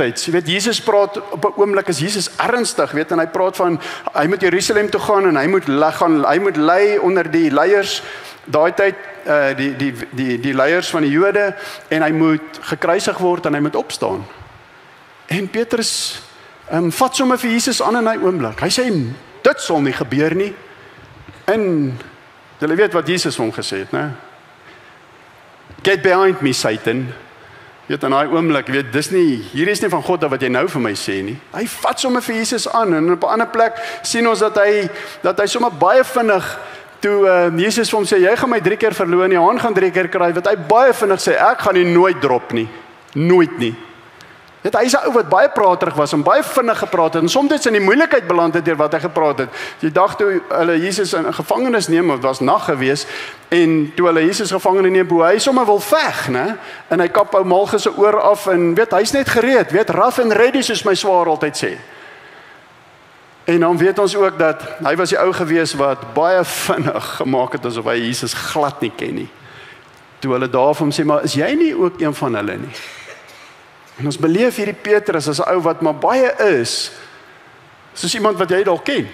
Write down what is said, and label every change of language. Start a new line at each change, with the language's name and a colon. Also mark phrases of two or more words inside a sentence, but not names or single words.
Afrikaans: Jy weet, Jesus praat op 'n oomblik is Jesus ernstig, weet, en hy praat van hy moet Jerusalem toe gaan en hy moet lei onder die leiers daai tyd die leiers van die Jode en hy moet gekruisig word en hy moet opstaan. En Petrus vat sommer vir Jesus aan in hy oomblik. Hy sê, dit sal nie gebeur nie. En julle weet wat Jesus hom gesê het, né?
English: Get behind me, Satan.
Afrikaans: Weet, in daai oomblik, weet, hier is nie van God wat jy nou vir my sê nie. Hy vat sommer vir Jesus aan en op 'n ander plek sien ons dat hy sommer baie vinnig toe Jesus vir hom sê, jy gaan my 3 keer verloon, die haan gaan 3 keer kry, wat hy baie vinnig sê, ek gaan nie nooit drop nie. Nooit nie. Weet, hy is 'n ou wat baie praterig was en baie vinnig gepraat het en soms in die moeilikheid beland het deur wat hy gepraat het. Die dag toe hulle Jesus in gevangenis neem, het was nag gewees en toe hulle Jesus gevangenes neem, hoe hy sommer wil veg, né? En hy kap ou Malchus se oor af en weet, hy's net gereed, weet,
English: rough and ready
Afrikaans: soos my swaar altyd sê. En dan weet ons ook dat hy was die ou gewees wat baie vinnig gemaak het asof hy Jesus glad nie ken nie. Toe hulle daar vir hom sê, maar is jy nie ook een van hulle nie? En ons beleef hierdie Petrus as 'n ou wat maar baie is, soos iemand wat jy dalk ken.